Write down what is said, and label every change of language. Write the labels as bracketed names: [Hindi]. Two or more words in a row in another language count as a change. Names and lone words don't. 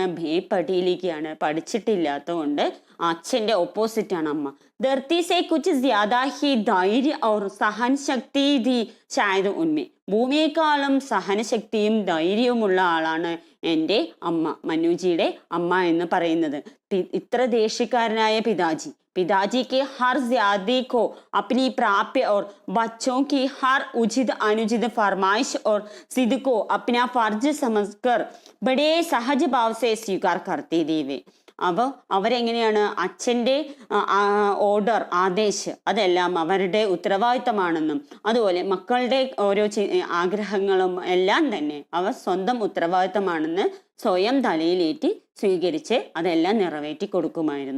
[Malayalam] ഭേപ്പട്ടിയിലേക്കാണ്, പഠിച്ചിട്ടില്ലാത്തതുകൊണ്ട് അച്ഛന്റെ ഓപ്പോസിറ്റ് ആണ് അമ്മ. [Hindi] धरती से कुछ ज़्यादा ही धैर्य और सहन शक्ति थी शायद उनमें. [Malayalam] ഭൂമിയെക്കാളും സഹനശക്തിയും ധൈര്യവുമുള്ള ആളാണ് എൻ്റെ അമ്മ, മനുജിയുടെ അമ്മ എന്ന് പറയുന്നത്. ഇത്ര ദേശക്കാരനായ [Hindi] पिताजी के हर ज्यादती को अपनी प्राप्य और बच्चों की हर उचित अनुचित फरमाइश और जिद को अपना फर्ज समझकर बड़े सहज भाव से स्वीकार करते थे वे. [Malayalam] അവരെങ്ങനെയാണ് അച്ഛൻ്റെ ഓർഡർ, അതെല്ലാം അവരുടെ ഉത്തരവാദിത്തമാണെന്നും അതുപോലെ മക്കളുടെ ഓരോ ആഗ്രഹങ്ങളും എല്ലാം തന്നെ അവർ സ്വന്തം ഉത്തരവാദിത്തമാണെന്ന് സ്വയം തലയിലേറ്റി സ്വീകരിച്ച് അതെല്ലാം നിറവേറ്റി കൊടുക്കുമായിരുന്നു.